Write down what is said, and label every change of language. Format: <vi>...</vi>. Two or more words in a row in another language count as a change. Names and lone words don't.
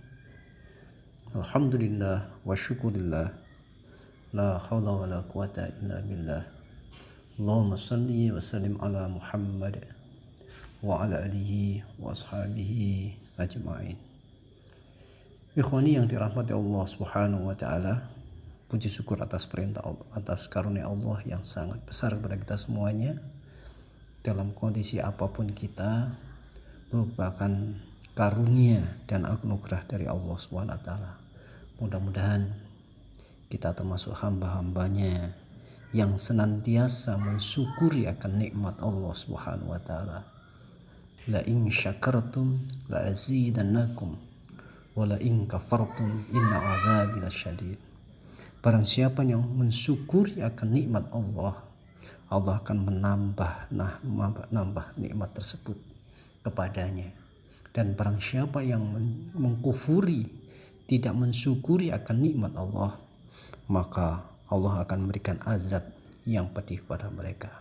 <ar>الحمد لله والشكر لله. لا حول ولا قوة إلا بالله. اللهم صل وسلم على محمد وعلى آله وأصحابه أجمعين.</ar> <id>Ikhwani yang dirahmati Allah</id> <ar>سبحانه وتعالى,</ar> <id>puji syukur atas perintah Allah, atas karunia Allah yang sangat besar kepada kita semuanya. Dalam kondisi apapun kita merupakan karunia dan anugerah dari Allah</id> <ar>سبحانه وتعالى.</ar> <id>Mudah-mudahan kita termasuk hamba-hambanya yang senantiasa mensyukuri akan nikmat Allah</id> <ar>سبحانه وتعالى. لئن شكرتم لأزيدنكم ولئن كفرتم إن عذابي لشديد.</ar> <id>Barang siapa yang mensyukuri akan nikmat Allah, Allah akan menambah nikmat tersebut kepadanya. Dan barang siapa yang mengkufuri, tidak mensyukuri akan nikmat Allah, maka Allah akan memberikan azab yang pedih kepada mereka.</id>